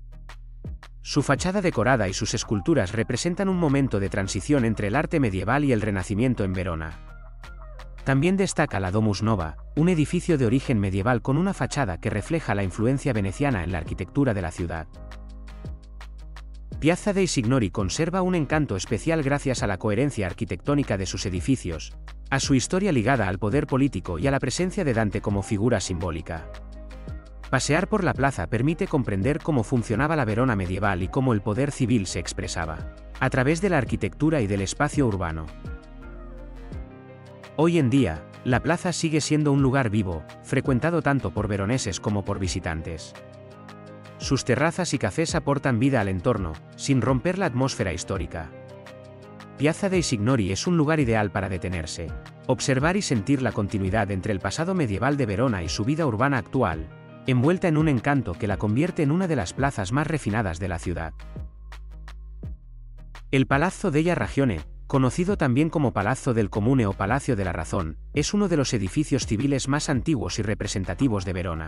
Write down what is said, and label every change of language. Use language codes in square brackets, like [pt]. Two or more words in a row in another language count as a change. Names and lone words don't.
[es] Su fachada decorada y sus esculturas representan un momento de transición entre el arte medieval y el Renacimiento en Verona. También destaca la Domus Nova, un edificio de origen medieval con una fachada que refleja la influencia veneciana en la arquitectura de la ciudad. Piazza dei Signori conserva un encanto especial gracias a la coherencia arquitectónica de sus edificios, a su historia ligada al poder político y a la presencia de Dante como figura simbólica. Pasear por la plaza permite comprender cómo funcionaba la Verona medieval y cómo el poder civil se expresaba, a través de la arquitectura y del espacio urbano. Hoy en día, la plaza sigue siendo un lugar vivo, frecuentado tanto por veroneses como por visitantes. Sus terrazas y cafés aportan vida al entorno, sin romper la atmósfera histórica. Piazza dei Signori es un lugar ideal para detenerse, observar y sentir la continuidad entre el pasado medieval de Verona y su vida urbana actual, envuelta en un encanto que la convierte en una de las plazas más refinadas de la ciudad. El Palazzo della Ragione, conocido también como Palazzo del Comune o Palacio de la Razón, es uno de los edificios civiles más antiguos y representativos de Verona.